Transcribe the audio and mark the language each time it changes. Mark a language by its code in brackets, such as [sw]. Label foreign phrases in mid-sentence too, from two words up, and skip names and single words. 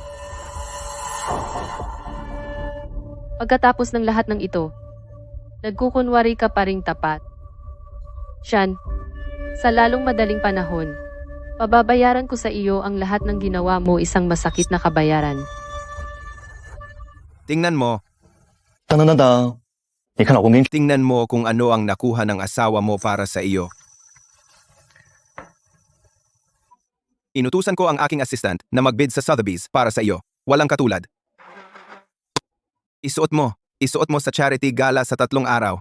[tl] Pagkatapos ng lahat ng ito, nagkukunwari ka pa ring tapat. Sean, sa lalong madaling panahon, pababayaran ko sa iyo ang lahat ng ginawa mo isang masakit na kabayaran. Tingnan mo, [zh] 等等等等，你看老公给你 [tl] tingnan mo kung ano ang nakuha ng asawa mo para sa iyo. Inutusan ko ang aking assistant na magbid sa Sotheby's para sa iyo. Walang katulad. Isuot mo sa charity gala sa 3 araw.